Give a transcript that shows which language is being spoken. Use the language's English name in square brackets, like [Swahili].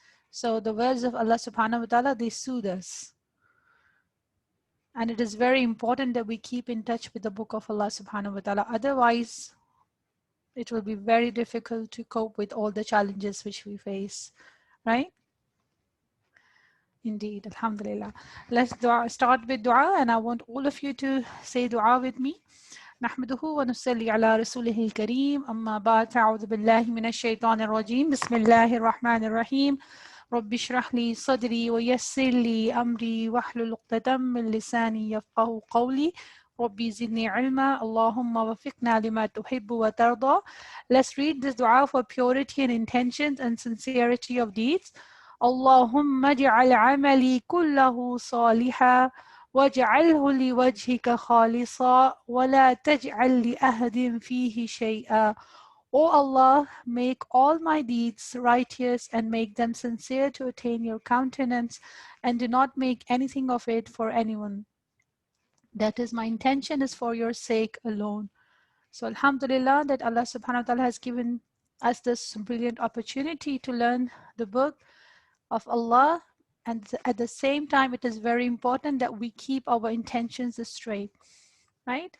[English] So the words of Allah subhanahu wa ta'ala, they soothe us. And it is very important that we keep in touch with the book of Allah subhanahu wa ta'ala. Otherwise, it will be very difficult to cope with all the challenges which we face, right? Indeed, Alhamdulillah. Let's start with dua, and I want all of you to say dua with me. [Arabic] نحمده ونصلي على رسوله الكريم أما بعد أعوذ بالله من الشيطان الرجيم بسم الله الرحمن الرحيم رب اشرح لي صدري ويسر لي أمري واحلل عقدة من لساني يفقهوا قولي ربي زدني علما اللهم وفقنا لما تحب وترضى. [English] Let's read this dua for purity and intentions and sincerity of deeds. [Arabic] اللهم اجعل عملي كله صالحا واجعله لوجهك خالصا ولا تجعل لأحد فيه شيئا. [English] O Allah, make all my deeds righteous and make them sincere to attain your countenance, and do not make anything of it for anyone. That is, my intention is for your sake alone. So Alhamdulillah that Allah subhanahu wa ta'ala has given us this brilliant opportunity to learn the book of Allah, and at the same time it is very important that we keep our intentions straight, right?